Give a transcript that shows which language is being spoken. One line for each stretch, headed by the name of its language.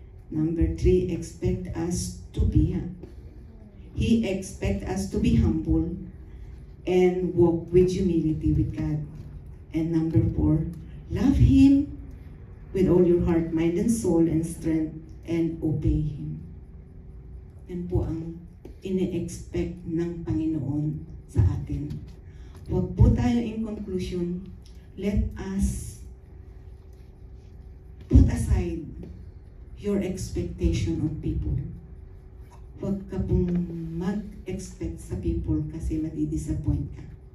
English: Number 3, expect us to be He expects us to be humble and walk with humility with God. And number 4, love Him with all your heart, mind, and soul, and strength, and obey Him.
Filipino: Yan po ang ine-expect ng Panginoon sa atin. Huwag po tayo
English: in conclusion, let us put aside your expectation of people.
Filipino: Huwag ka pong mag-expect sa people kasi madi-disappoint ka.